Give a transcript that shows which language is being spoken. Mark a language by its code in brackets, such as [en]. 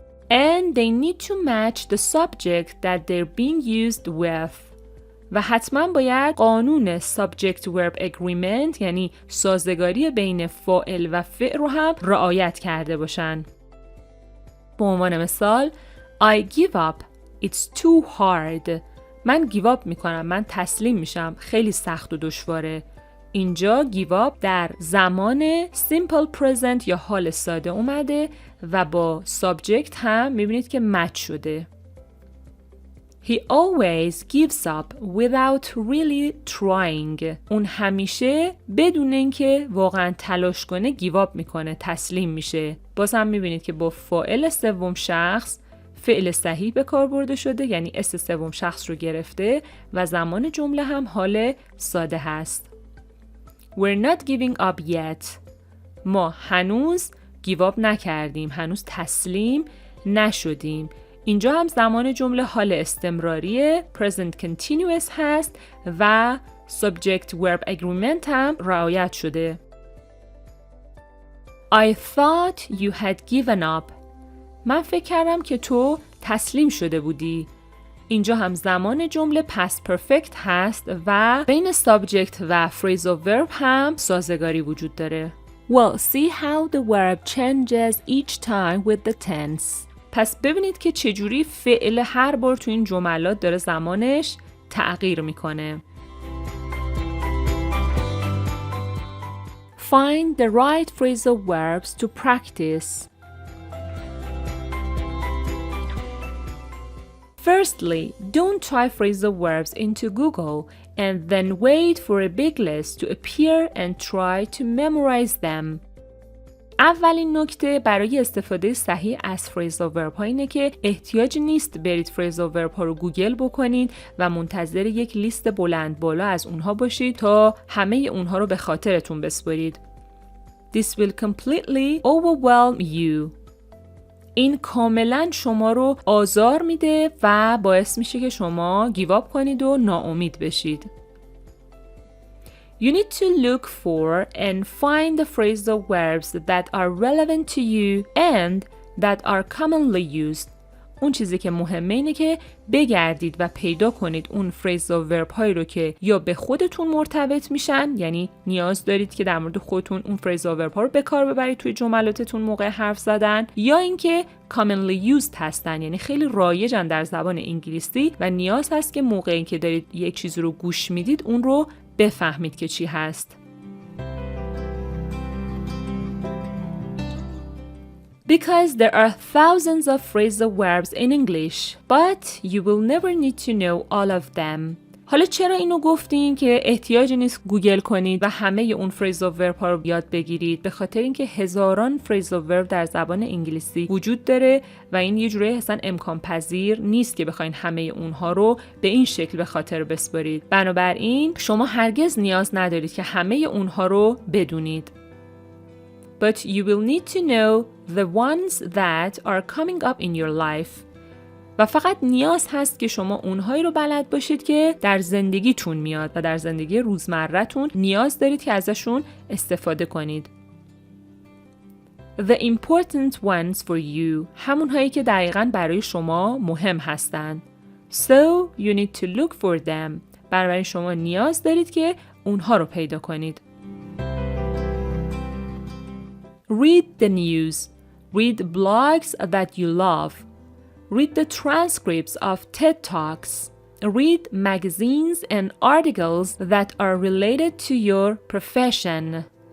[en] And they need to match the subject that they're being used with. [fa] و حتما باید قانون subject verb agreement یعنی سازگاری بین فاعل و فعل رو هم رعایت کرده باشن. به عنوان مثال [en] I give up. It's too hard. [fa] من give up میکنم. من تسلیم میشم. خیلی سخت و دشواره. اینجا give up در زمان simple present یا حال ساده اومده و با subject هم میبینید که match شده. [en] He always gives up without really trying. [fa] اون همیشه بدون اینکه واقعا تلاش کنه give up میکنه. تسلیم میشه. باز هم میبینید که با فاعل سوم شخص فعل صحیح به کار برده شده، یعنی اس سوم شخص رو گرفته و زمان جمله هم حال ساده هست. [en] We're not giving up yet. [fa] ما هنوز گیواب نکردیم، هنوز تسلیم نشدیم. اینجا هم زمان جمله حال استمراریه، present continuous هست و subject verb agreement هم رعایت شده. [en] I thought you had given up. [fa] من فکر کردم که تو تسلیم شده بودی. اینجا هم زمان جمله past perfect هست و بین subject و phrasal verb هم سازگاری وجود داره. [en] Well, see how the verb changes each time with the tense. [fa] پس ببینید که چجوری فعل هر بار تو این جملات داره زمانش تغییر میکنه. [en] Find the right phrasal verbs to practice. Firstly, don't type phrasal verbs into Google and then wait for a big list to appear and try to memorize them. [fa] اولین نکته برای استفاده صحیح از phrasal verb ها اینه که احتیاجی نیست برید phrasal verb ها رو گوگل بکنید و منتظر یک لیست بلند بالا از اونها باشید تا همه اونها رو به خاطرتون بسپارید. [en] This will completely overwhelm you. [fa] این کاملا شما رو آزار میده و باعث میشه که شما گیواب کنید و ناامید بشید. [en] You need to look for and find the phrasal verbs that are relevant to you and that are commonly used. [fa] اون چیزی که مهمه اینه که بگردید و پیدا کنید اون phrasal verb هایی رو که یا به خودتون مرتبط میشن، یعنی نیاز دارید که در مورد خودتون اون phrasal verb ها رو به کار ببرید توی جملاتتون موقع حرف زدن، یا اینکه [en] commonly used [fa] هستن، یعنی خیلی رایجن در زبان انگلیسی و نیاز هست که موقعی که دارید یک چیز رو گوش میدید اون رو بفهمید که چی هست. [en] Because there are thousands of phrasal verbs in English, but you will never need to know all of them. [fa] حالا چرا اینو گفتیم که احتیاجی نیست گوگل کنید و همه اون phrasal verb ها رو یاد بگیرید؟ به خاطر اینکه هزاران phrasal verb در زبان انگلیسی وجود داره و این یه جوری اصلا امکان پذیر نیست که بخواین همه اونها رو به این شکل به خاطر بسپارید. بنابراین شما هرگز نیاز ندارید که همه اونها رو بدونید. [en] But you will need to know the ones that are coming up in your life. [fa] و فقط نیاز هست که شما اونهایی رو بلد باشید که در زندگیتون میاد و در زندگی روزمره‌تون نیاز دارید که ازشون استفاده کنید. [en] The important ones for you. [fa] همونهایی که دقیقاً برای شما مهم هستن. [en] So you need to look for them. [fa] برای شما نیاز دارید که اونها رو پیدا کنید. [en] Read the news. Read blogs that you love. Read the transcripts of TED Talks. Read magazines and articles that are related to your profession.